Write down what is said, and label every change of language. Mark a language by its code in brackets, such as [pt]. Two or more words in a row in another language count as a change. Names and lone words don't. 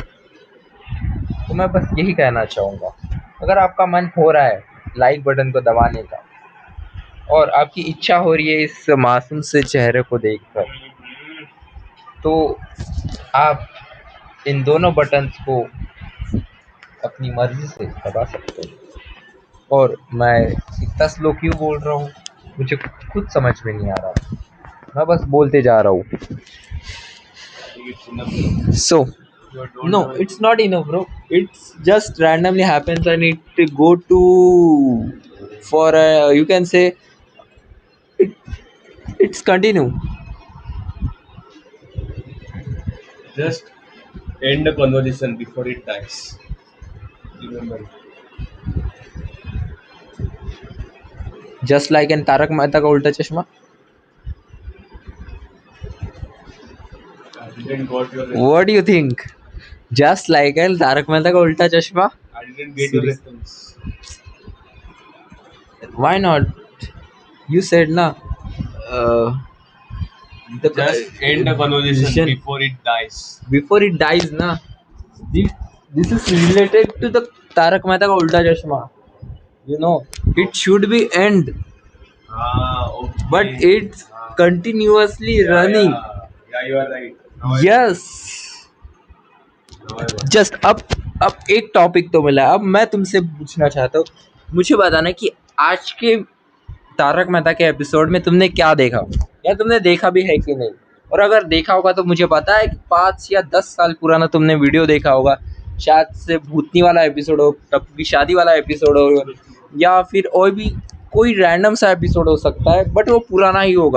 [hi] तो मैं बस यही कहना चाहूँगा, अगर आपका मन हो रहा है [en] like button [hi] को दबाने का और आपकी इच्छा हो रही है इस मासूम से चेहरे को देखकर, तो आप इन दोनों बटन्स को अपनी मर्जी से दबा सकते हो। और मैं इतना स्लो क्यों बोल रहा हूँ मुझे खुद समझ में नहीं आ रहा, मैं बस बोलते जा रहा हूँ। [en] So no, it's not enough, bro. It's just randomly happens and it go to for you can say it, it's continue. Just end the conversation before it dies. Remember. Just like in तारक मेहता का उल्टा चश्मा. I didn't got your What do you think? Just like in तारक मेहता का उल्टा चश्मा. I didn't get your response. Why not? You said na. The Just end the conversation before it dies. before it dies na. This is related to the तारक मेहता का उल्टा चश्मा. You know, it should be end, Okay. but it's continuously running. Yeah, you are right. Yes. [hi] जस्ट अब एक टॉपिक तो मिला, अब मैं तुमसे पूछना चाहता हूँ, मुझे बताना कि आज के तारक मेहता के एपिसोड में तुमने क्या देखा या तुमने देखा भी है कि नहीं। और अगर देखा होगा तो मुझे पता है कि 5 या 10 साल पुराना तुमने वीडियो देखा होगा, शायद से भूतनी वाला एपिसोड हो, टप्पू की शादी वाला एपिसोड हो, या फिर और भी कोई रैंडम सा एपिसोड हो सकता है, बट वो पुराना ही होगा।